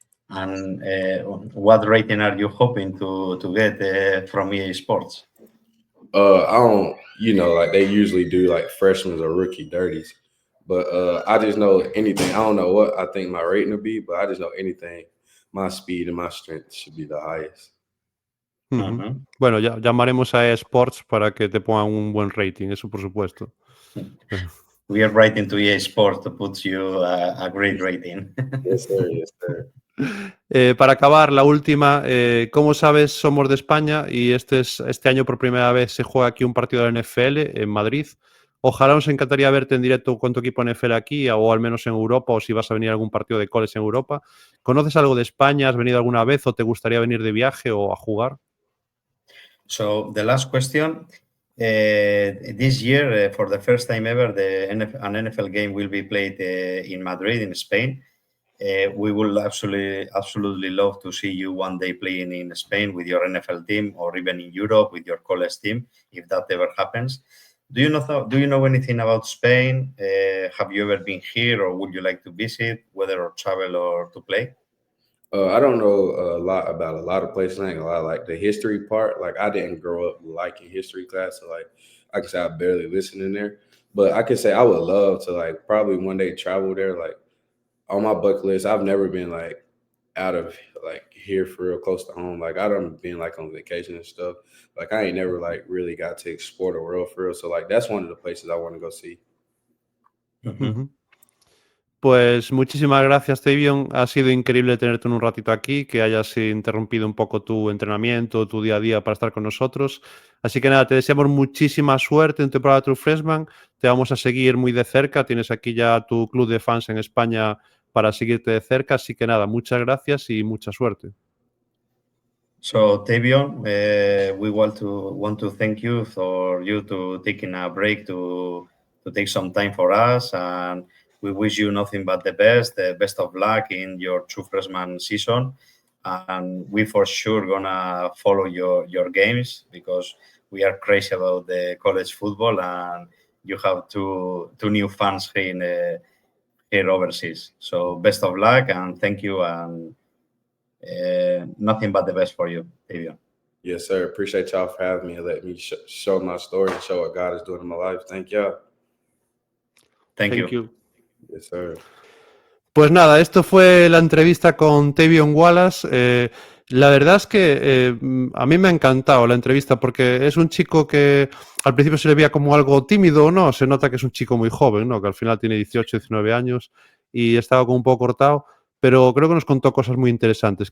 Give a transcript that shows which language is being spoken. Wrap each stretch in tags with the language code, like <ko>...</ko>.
<en>And what rating are you hoping to get from EA Sports? I don't, like they usually do like freshmen or rookie dirties. But I just know anything. I don't know what I think my rating will be, but I just know anything. My speed and my strength should be the highest. Ujú.</en> <es>Bueno, ya llamaremos a EA Sports para que te pongan un buen rating, eso por supuesto.</es> <en>We are writing to EA Sports to put you a great rating. Yes, sir. Yes, sir.</en> <es>Para acabar, la última, como sabes, somos de España y este año por primera vez se juega aquí un partido de la NFL en Madrid. Ojalá nos encantaría verte en directo con tu equipo NFL aquí o al menos en Europa, o si vas a venir a algún partido de college en Europa. ¿Conoces algo de España? ¿Has venido alguna vez o te gustaría venir de viaje o a jugar?</es> <en>So the last question, this year, for the first time ever, an NFL game will be played in Madrid, in Spain. We will absolutely love to see you one day playing in Spain with your NFL team, or even in Europe with your college team, if that ever happens. Do you know anything about Spain? Have you ever been here, or would you like to visit, whether or travel or to play? I don't know a lot about a lot of places. I ain't gonna lie. Like the history part, like I didn't grow up liking history class, so like I can say I barely listen in there. But I can say I would love to like probably one day travel there. Like on my bucket list, I've never been like out of like here for real close to home. Like I don't been like on vacation and stuff. Like I ain't never like really got to explore the world for real. So like that's one of the places I want to go see. Ujú.</en> <es>Pues muchísimas gracias, Tavion. Ha sido increíble tenerte en un ratito aquí, que hayas interrumpido un poco tu entrenamiento, tu día a día para estar con nosotros. Así que nada, te deseamos muchísima suerte en tu temporada True Freshman. Te vamos a seguir muy de cerca. Tienes aquí ya tu club de fans en España para seguirte de cerca. Así que nada, muchas gracias y mucha suerte.</es> <en>So Tavion, we want to thank you for you to taking a break to take some time for us, and we wish you nothing but the best of luck in your true freshman season, and we for sure gonna follow your games because we are crazy about the college football, and you have two new fans here overseas. So best of luck and thank you, and nothing but the best for you, Tavion. Yes, sir. Appreciate y'all for having me and letting me show my story and show what God is doing in my life. Thank y'all. Thank you. Yes, sir.</en> <es>Pues nada, esto fue la entrevista con Tavion Wallace. La verdad es que a mí me ha encantado la entrevista porque es un chico que al principio se le veía como algo tímido, ¿no? Se nota que es un chico muy joven, ¿no? Que al final tiene 18, 19 años y estaba como un poco cortado, pero creo que nos contó cosas muy interesantes.</es>